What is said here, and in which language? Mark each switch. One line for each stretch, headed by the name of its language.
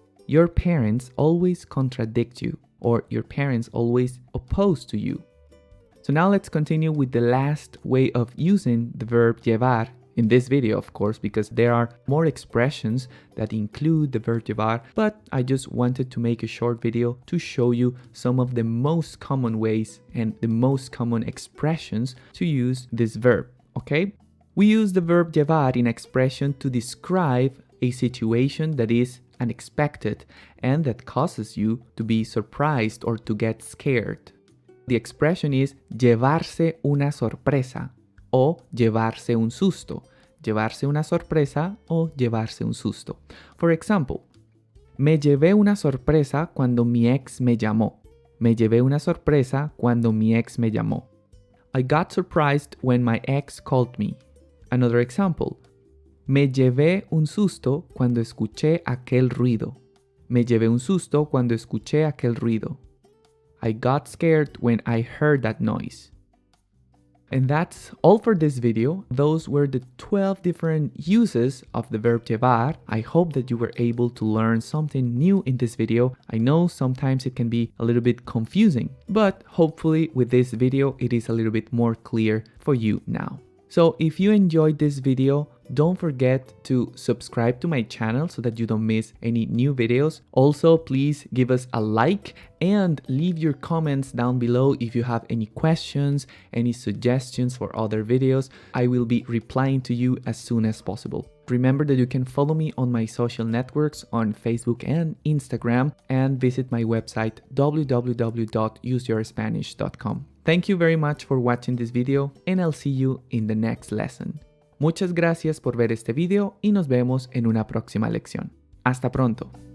English: Your parents always contradict you, or your parents always oppose to you. So now let's continue with the last way of using the verb llevar in this video, of course, because there are more expressions that include the verb llevar, but I just wanted to make a short video to show you some of the most common ways and the most common expressions to use this verb, okay? We use the verb llevar in expression to describe a situation that is unexpected and that causes you to be surprised or to get scared. The expression is
Spanish: llevarse una sorpresa o llevarse un susto. Llevarse una sorpresa o llevarse un susto.
English: For example,
Spanish: me llevé una sorpresa cuando mi ex me llamó. Me llevé una sorpresa cuando mi ex me llamó.
English: I got surprised when my ex called me. Another example.
Spanish: Me llevé un susto cuando escuché aquel ruido. Me llevé un susto cuando escuché aquel ruido.
English: I got scared when I heard that noise. And that's all for this video. Those were the 12 different uses of the verb llevar. I hope that you were able to learn something new in this video. I know sometimes it can be a little bit confusing, but hopefully with this video it is a little bit more clear for you now. So if you enjoyed this video, don't forget to subscribe to my channel so that you don't miss any new videos. Also, please give us a like and leave your comments down below if you have any questions, any suggestions for other videos. I will be replying to you as soon as possible. Remember that you can follow me on my social networks on Facebook and Instagram and visit my website www.useyourspanish.com. Thank you very much for watching this video and I'll see you in the next lesson.
Spanish: Muchas gracias por ver este video y nos vemos en una próxima lección. Hasta pronto.